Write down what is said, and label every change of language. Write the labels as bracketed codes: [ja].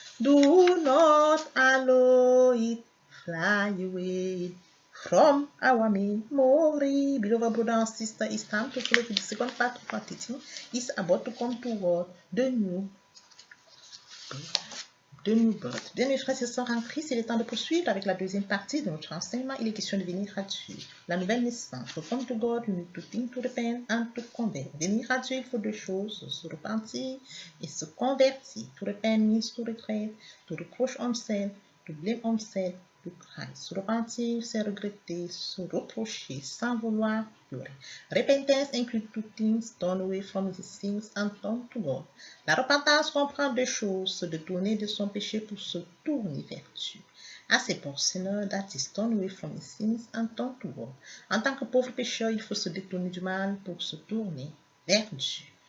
[en] Do not allow it fly away from our memory. Beloved brother and sister, it's time to follow the second part of our teaching. It's about to come toward the new birth. [fr] Bien, mes frères et sœurs en Christ, il est temps de poursuivre avec la deuxième partie de notre enseignement. Il est question de venir à Dieu. La nouvelle naissance. [en] To come to God, you need to think, to repent and to convert. [fr] Venir à Dieu, il faut deux choses, se repentir et se convertir. [en] To repent means to regret, to reproach oneself, to blame oneself, to cry. [fr] Se repentir, c'est regretter, se reprocher sans vouloir pleurer. [en] Repentance includes two things, turn away from these things and turn to God. [fr] La repentance comprend deux choses, se détourner de son péché pour se tourner vers Dieu. [en] As a sinner, that is turn away from his sins and turn to God. [fr] En tant que pauvre pécheur, il faut se détourner du mal pour se tourner vers Dieu.